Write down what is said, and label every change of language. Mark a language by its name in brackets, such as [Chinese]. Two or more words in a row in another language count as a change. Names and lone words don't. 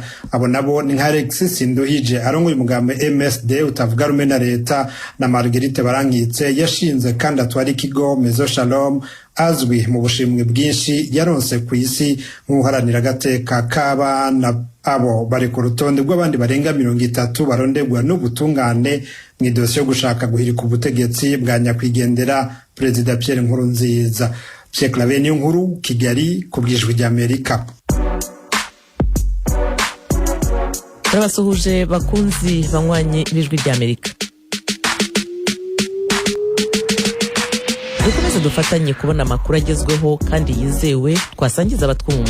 [Rundi] Abo nabo ni nka Alexis Nduhije arongoye umugambi MSD utavuga rumwe na leta, na Marguerite Barankitse yashinze kandi atwara ikigo Mezo Shalom azwi mu bushimwe bwinshi yaronse ku isi nk'uharanira agateka k'abana. Abo bari ku rutonde rw'abandi barenga 30 barondegwa n'ubutungane mw'idosiye yo gushaka guhirika ubutegetsi bwa nyakwigendera Perezida Pierre Nkurunziza. Pierre Claver Nkuru, Kigali, ku bw'Ijwi ry'Amerika. Turabasuhuje bakunzi banywanye b'Ijwi ry'Amerika. Dukomeze dufatanye kubona amakuru agezweho kandi yizewe twasangiza abatwumva.